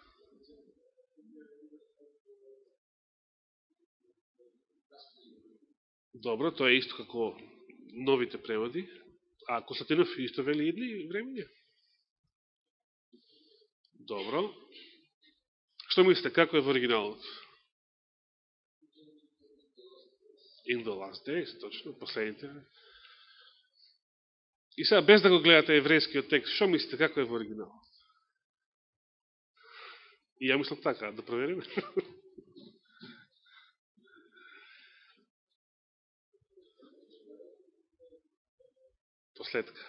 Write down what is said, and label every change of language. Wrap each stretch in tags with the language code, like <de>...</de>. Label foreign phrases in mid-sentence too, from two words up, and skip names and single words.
<mk>Добро, тоа е исто како новите преводи. А Константинов исто вели идни времења? Добро. Што мислите, како е во оригиналот?</mk> <en>In the last days,</en> <mk>точно, последните. И сега, без да го гледате еврејскиот текст, што мислите, како е во оригиналот? И ја мислам така, да провериме. Последка.</mk>